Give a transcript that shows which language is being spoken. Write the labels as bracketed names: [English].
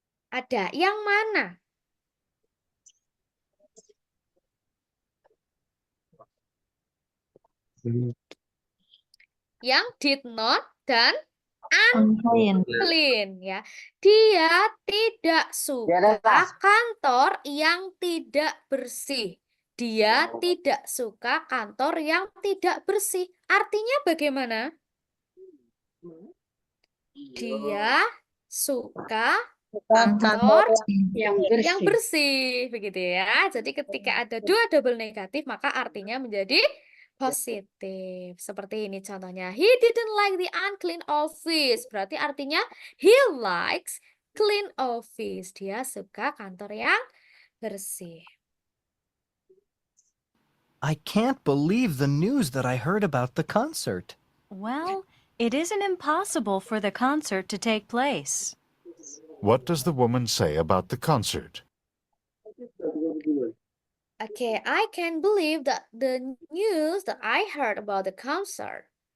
[Indonesian] Ada. Yang mana? Yang did not dan unclean ya. Dia tidak suka kantor yang tidak bersih. Dia tidak suka kantor yang tidak bersih. Artinya bagaimana? Dia suka kantor yang bersih, begitu ya. Jadi ketika ada dua double negatif, maka artinya menjadi positif. Seperti ini contohnya. [English] He didn't like the unclean office. [Indonesian] Berarti artinya [English] he likes clean office. [Indonesian] Dia suka kantor yang bersih. [English] I can't believe the news that I heard about the concert. Well, it isn't impossible for the concert to take place. What does the woman say about the concert? Okay, I can't believe that the news that I heard about the concert.